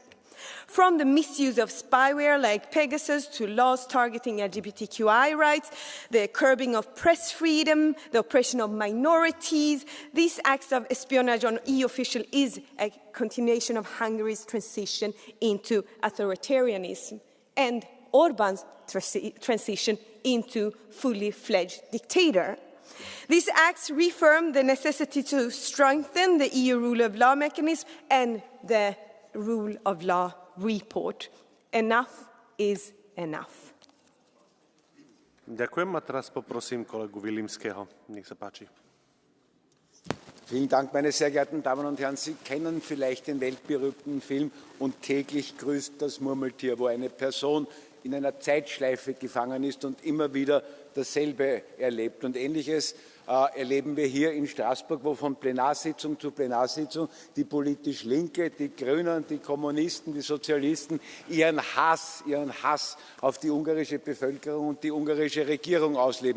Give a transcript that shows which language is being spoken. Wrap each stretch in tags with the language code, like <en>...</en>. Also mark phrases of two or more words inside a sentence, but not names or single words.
<en>From the misuse of spyware like Pegasus to laws targeting LGBTQI rights, the curbing of press freedom, the oppression of minorities, these acts of espionage on EU officials is a continuation of Hungary's transition into authoritarianism and Orban's transition into fully fledged dictator. These acts reaffirm the necessity to strengthen the EU rule of law mechanism and the rule of law report. Enough is enough.</en> <sk>Ďakujem a teraz poprosím kolegu Vilimského. Nech sa páči.</sk> <de>Vielen Dank, meine sehr geehrten Damen und Herren. Sie kennen vielleicht den weltberühmten Film Und täglich grüßt das Murmeltier, wo eine Person in einer Zeitschleife gefangen ist und immer wieder dasselbe erlebt. Und Ähnliches erleben wir hier in Straßburg, wo von Plenarsitzung zu Plenarsitzung die politisch Linke, die Grünen, die Kommunisten, die Sozialisten ihren Hass auf die ungarische Bevölkerung und die ungarische Regierung ausleben.</de>